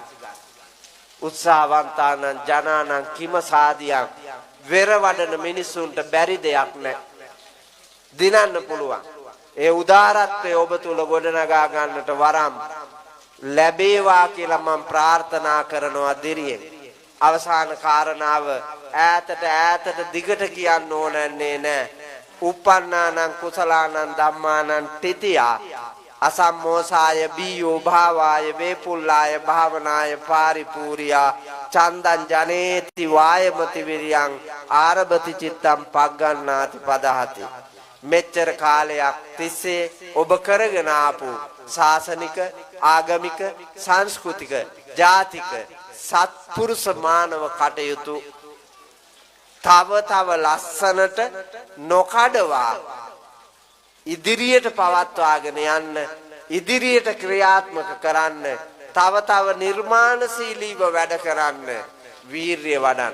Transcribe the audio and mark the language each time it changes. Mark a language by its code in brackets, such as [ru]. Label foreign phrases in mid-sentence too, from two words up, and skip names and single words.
[pi] උත්සාහවන්තානං ජනානං කිම සාදියං [si] වෙර වඩන මිනිසුන්ට බැරි දෙයක් නැහැ. දිනන්න පුළුවන්. ඒ උදාරත්වය ඔබ තුල ගොඩනගා ගන්නට වරම් ලැබේවා කියලා මම ප්‍රාර්ථනා කරනවා දිරියෙන්. අවසාන කාරණාව ඈතට දිගට කියන්න ඕනන්නේ නැහැ. [pi] uppannānaṁ කුසලානං ධම්මානං තිතියා අසම්මෝසාය බීයෝ භාවාය වේපුල්ලාය භාවනාය පාරිපූර්යා චන්දං ජනේති වායමති විරියං ආරභති චිත්තං පග්ගණ්ණාති පදහති. [si] මෙච්චර කාලයක් තිස්සේ ඔබ කරගෙන ආපු ශාසනික ආගමික සංස්කෘතික ජාතික සත්පුරුෂ මානව කටයුතු තව ලස්සනට නොකඩවා ඉදිරියට පවත්වාගෙන යන්න ඉදිරියට ක්‍රියාත්මක කරන්න තව නිර්මාණශීලීව වැඩ කරන්න වීරිය වඩන්න.